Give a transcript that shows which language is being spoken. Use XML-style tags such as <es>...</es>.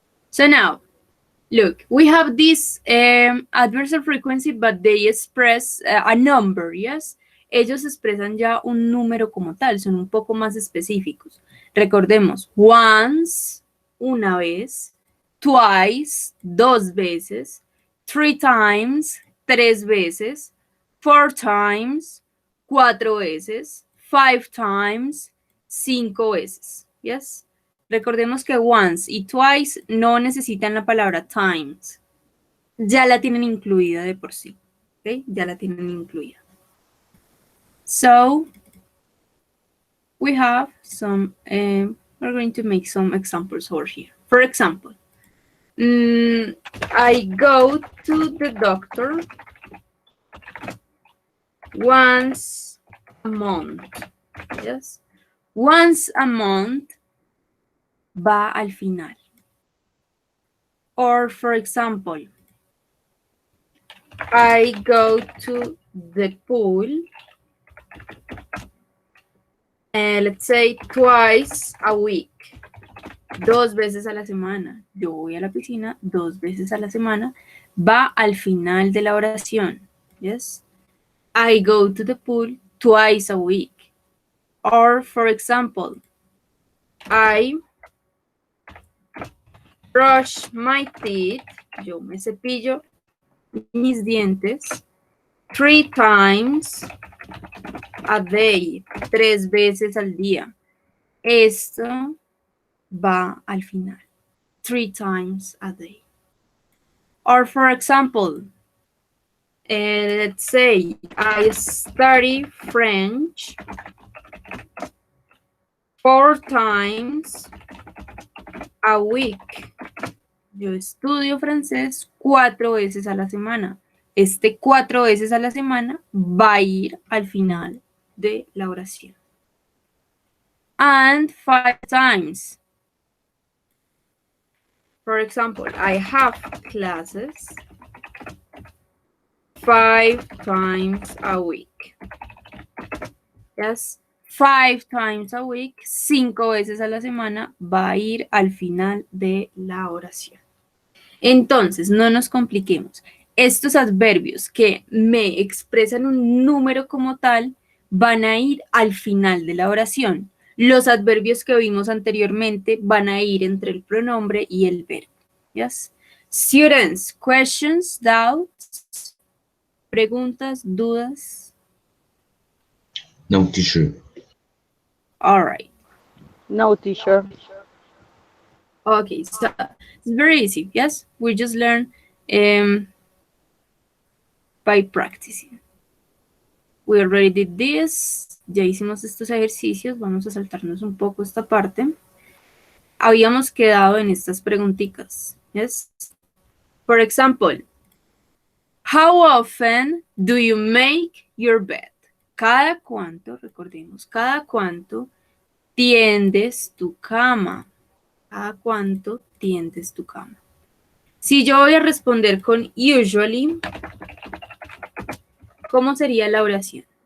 <en>So now, look, we have this adversarial frequency, but they express a number, yes?</en> <es>Ellos expresan ya un número como tal, son un poco más específicos. Recordemos, once, una vez, twice, dos veces, three times, tres veces, four times, cuatro veces, five times, cinco veces, yes? Recordemos que once y twice no necesitan la palabra times. Ya la tienen incluida de por sí. ¿Okay? Ya la tienen incluida.</es> <en>So, we have some, we're going to make some examples over here. For example, I go to the doctor once a month. Yes.</en> <es>Once a month va al final.</es> <en>Or, for example, I go to the pool, let's say twice a week.</en> <es>Dos veces a la semana. Yo voy a la piscina dos veces a la semana. Va al final de la oración.</es> <en>Yes. I go to the pool twice a week. Or, for example, I brush my teeth.</en> <es>Yo me cepillo mis dientes</es> <en>3 times a day.</en> <es>3 veces al día. Esto va al final.</es> <en>3 times a day. Or, for example, let's say I study French 4 times a week.</en> <es>Yo estudio francés 4 veces a la semana. Este 4 veces a la semana va a ir al final de la oración.</es> <en>And 5 times. For example, I have classes 5 times a week.</en> <es>Yes,</es> <en>5 times a week,</en> <es>5 veces a la semana, va a ir al final de la oración. Entonces, no nos compliquemos. Estos adverbios que me expresan un número como tal van a ir al final de la oración. Los adverbios que vimos anteriormente van a ir entre el pronombre y el verbo.</es> <en>Yes. Students, questions, doubts,</en> <es>preguntas, dudas.</es> <en>No, teacher. All right. No, teacher. Okay, so it's very easy. Yes, we just learn by practicing. We already did this.</en> <es>Ya hicimos estos ejercicios. Vamos a saltarnos un poco esta parte. Habíamos quedado en estas preguntitas.</es> <en>Yes. For example, how often do you make your bed?</en> <es>Cada cuánto, recordemos, cada cuánto tiendes tu cama. Cada cuánto tiendes tu cama. Si yo voy a responder con usually, ¿cómo sería la oración?</es>